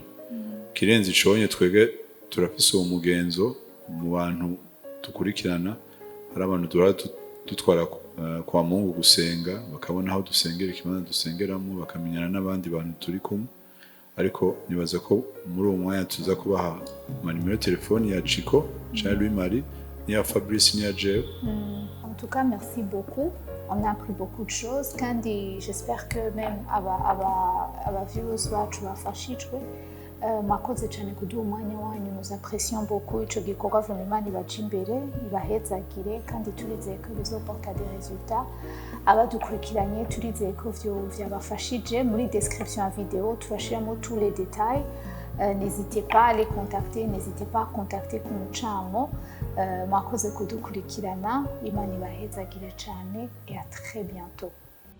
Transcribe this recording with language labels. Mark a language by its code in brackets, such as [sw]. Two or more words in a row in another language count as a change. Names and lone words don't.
[rn] Kirenze iconye twege turafise uwo mugenzo mu bantu dukurikirana, hari abantu dutwara kwa Mungu gusenga bakabona aho dusengera ikibanza dusengeramo bakamenyana n'abandi bantu turi kumwe. Ariko nibaza ko muri uwo mwanya tuza kubaha nimero telefone ya Tchico, Louis Marie, ni ya Fabrice, ni ya Jeff. [fr] En tout cas, merci beaucoup. On a appris beaucoup de choses. [rn] Kandi [fr] j'espère que même [rn] aba viewers bacu bafashijwe. Mwakoze cyane kuduha umwanya wanyu, [fr] nous apprécions beaucoup [rn] ico gikorwa vraiment ibaje imbere ibahezagire kandi turizeye ko bizoporta [fr] des résultats. [rn] Abadukurikiranye turizeye ko vyabafashije. Muri description ya video turashiramo [fr] tous les détails. N'hésitez pas à les contacter, n'hésitez pas à contacter [rn] ku mucamo. Mwakoze kudukurikirana, Imana ibahezagire cyane [fr] et à très bientôt.